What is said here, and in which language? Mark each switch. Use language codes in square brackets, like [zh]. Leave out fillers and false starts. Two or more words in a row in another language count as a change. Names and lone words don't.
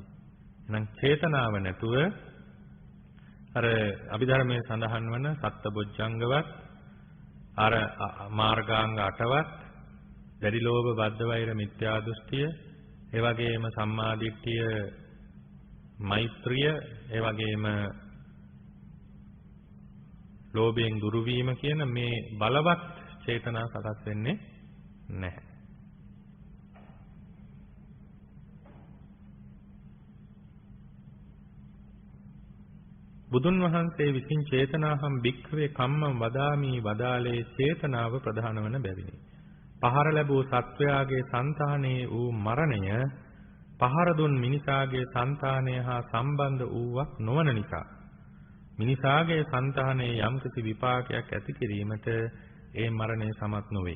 [si] එහෙනම් චේතනාව නැතුව අර අභිධර්මයේ සඳහන් වන සත්බොජ්ජංගවත් අර මාර්ගාංග 8වත් දැඩි ලෝභ බද්ධ වෛර මිත්‍යා දෘෂ්ටිය, ඒ වගේම සම්මා දිට්ඨිය, මෛත්‍රිය, ඒ වගේම ලෝභයෙන් දුරු වීම කියන මේ බලවත් චේතනා සකස් වෙන්නේ නැහැ. බුදුන් වහන්සේ විසින් [pi] චේතනාහම් භික්ඛවේ කම්මං වදාමි [si] වදාලේ චේතනාව ප්‍රධාන වන බැවිනි. පහර ලැබූ සත්වයාගේ సంతානයේ වූ මරණය පහර දුන් මිනිසාගේ సంతානය හා සම්බන්ධ වූවක් නොවන නිසා මිනිසාගේ సంతානයේ යම්කිසි විපාකයක් ඇති කිරීමට ඒ මරණය සමත් නොවේ.